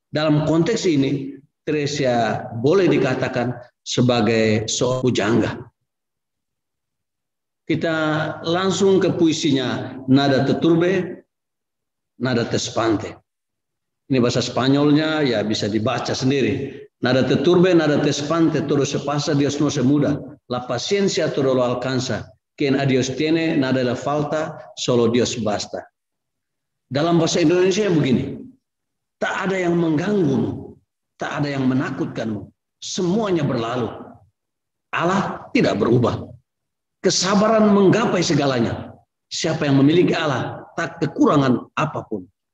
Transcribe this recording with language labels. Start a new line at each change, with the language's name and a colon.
Indonesian: Dalam konteks ini, Teresa boleh dikatakan sebagai seorang pujangga. Kita langsung ke puisinya,
Spanish: Nada te turbe, nada te espante.
Indonesian: Ini bahasa Spanyolnya, ya bisa dibaca sendiri.
Spanish: Nada te turbe, nada te espante, todo se pasa, Dios no se muda. La paciencia todo lo alcanza. Quien a Dios tiene, nada le falta, solo Dios basta.
Indonesian: Dalam bahasa Indonesia begini, tak ada yang mengganggumu, tak ada yang menakutkanmu. Semuanya berlalu. Allah tidak berubah. Kesabaran menggapai segalanya. Siapa yang memiliki Allah, tak kekurangan apapun.